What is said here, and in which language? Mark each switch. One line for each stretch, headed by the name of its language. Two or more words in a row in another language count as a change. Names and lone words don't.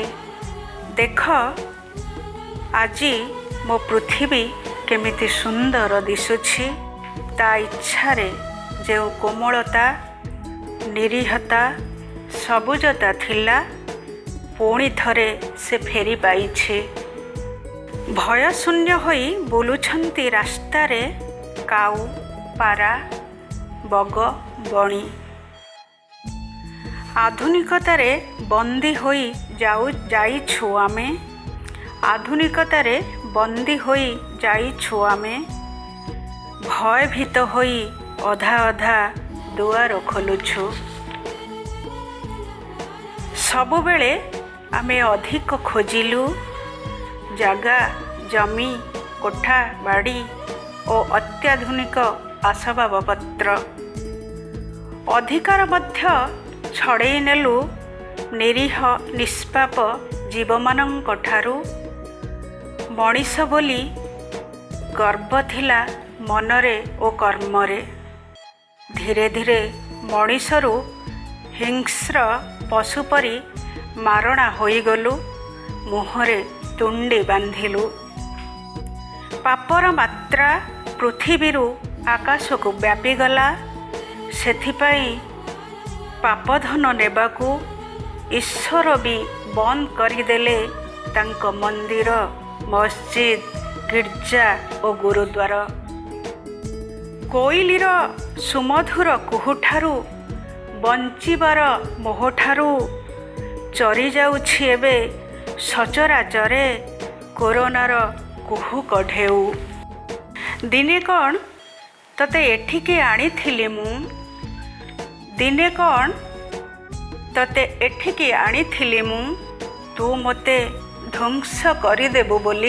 Odia: ଦେଖ ଆଜି ମୋ ପୃଥ୍ୱୀ କେମିତି ସୁନ୍ଦର ଦିଶୁଛି, ତା ଇଚ୍ଛାରେ ଯୋ କୋମଳତା ନିରୀହତା ସବୁଜତା ଥିଲା ପୁଣି ଥରେ ସେ ଫେରି ପାଇଛି। ଭୟ ଶୂନ୍ୟ ହୋଇ ବୁଲୁଛନ୍ତି ରାସ୍ତାରେ କାଉ ପାରା ବଗ ବଣି। ଆଧୁନିକତାରେ ବନ୍ଦୀ ହୋଇ ଯାଇଛୁ ଆମେ, ଆଧୁନିକତାରେ ବନ୍ଦୀ ହୋଇ ଯାଇଛୁ ଆମେ, ଭୟଭୀତ ହୋଇ ଅଧା ଅଧା ଦୁଆର ଖୋଲୁଛୁ। ସବୁବେଳେ ଆମେ ଅଧିକ ଖୋଜିଲୁ ଜାଗା ଜମି କୋଠା ବାଡ଼ି ଆଉ ଅତ୍ୟାଧୁନିକ ଆସବାବପତ୍ର। ଅଧିକାର ମଧ୍ୟ ଛଡ଼ାଇ ନେଲୁ ନିରୀହ ନିଷ୍ପାପ ଜୀବମାନଙ୍କ ଠାରୁ। ମଣିଷ ବୋଲି ଗର୍ବ ଥିଲା ମନରେ ଓ କର୍ମରେ। ଧୀରେ ଧୀରେ ମଣିଷରୁ ହିଂସ୍ର ପଶୁ ପରି ମାରଣା ହୋଇଗଲୁ, ମୁହଁରେ ତୁଣ୍ଡି ବାନ୍ଧିଲୁ। ପାପର ମାତ୍ରା ପୃଥ୍ୱୀରୁ ଆକାଶ କୁ ବ୍ୟାପିଗଲା। ସେଥିପାଇଁ ପାପଧନ ନେବାକୁ ଈଶ୍ୱର ଭି ବନ୍ଦ କରିଦେଲେ ତାଙ୍କ ମନ୍ଦିର, ମସଜିଦ, ଗିର୍ଜା ଆଉ ଗୁରୁଦ୍ୱାର। କୋଇଲିର ସୁମଧୁର କୁହୁଠାରୁ ବଞ୍ଚିବାର ମୋହଠାରୁ ଚରି ଯାଉଛି ଏବେ ସଚରାଚରେ କରୋନାର କୁହୁକ ଢେଉ। ଦିନେ କଉଣ ତତେ ଏଠିକି ଆଣିଥିଲି ମୁଁ, ଦିନେ କଉଣ ତତେ ଏଠିକି ଆଣିଥିଲି ମୁଁ, ତୁ ମତେ ଧ୍ୱଂସ କରିଦେବୁ ବୋଲି।